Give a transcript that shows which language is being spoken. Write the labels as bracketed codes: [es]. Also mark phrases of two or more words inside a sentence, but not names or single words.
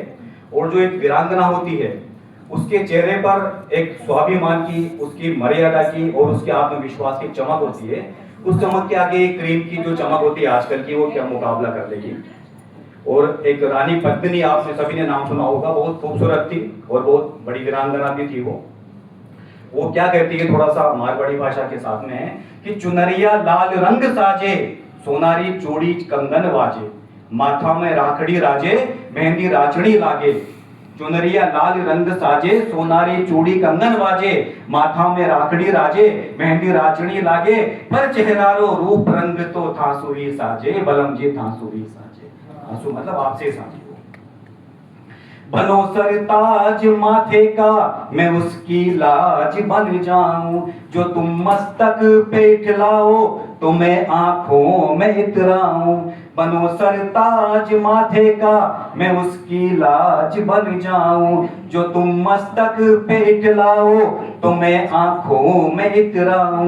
[hi] और जो एक वीरांगना होती है उसके चेहरे पर एक स्वाभिमान की, उसकी मर्यादा की और उसके आत्मविश्वास की चमक होती है। उस चमक के आगे एक क्रीम की जो चमक होती है आजकल की, वो क्या मुकाबला कर लेगी। और एक रानी पद्मिनी, आपने सभी ने नाम सुना होगा, बहुत खूबसूरत थी और बहुत बड़ी वीरांगना भी थी। वो क्या कहती है, थोड़ा सा मारवाड़ी भाषा के साथ में है कि [mwr] चुनरिया लाल रंग साजे, सोनारी चूड़ी कंगन वाजे, माथा में राखड़ी राजे, मेहंदी राचड़ी लागे। चुनरिया लाल रंग साजे, सोनारी चूड़ी कंगन वाजे, माथा में राखड़ी राजे, मेहंदी राचड़ी लागे। पर चेहरारो रूप रंग तो थासु ही साजे, बलम जी थासु ही साजे। [hi] थासु मतलब आपसे साजे। बनो सरताज माथे का, मैं उसकी लाज बन जाऊं, जो तुम मस्तक पे ठिलाओ, तो मैं आंखों में इतराऊं। बनो सरताज माथे का, मैं उसकी लाज बन जाऊं, जो तुम मस्तक पे ठिलाओ, तो मैं आंखों में इतराऊं।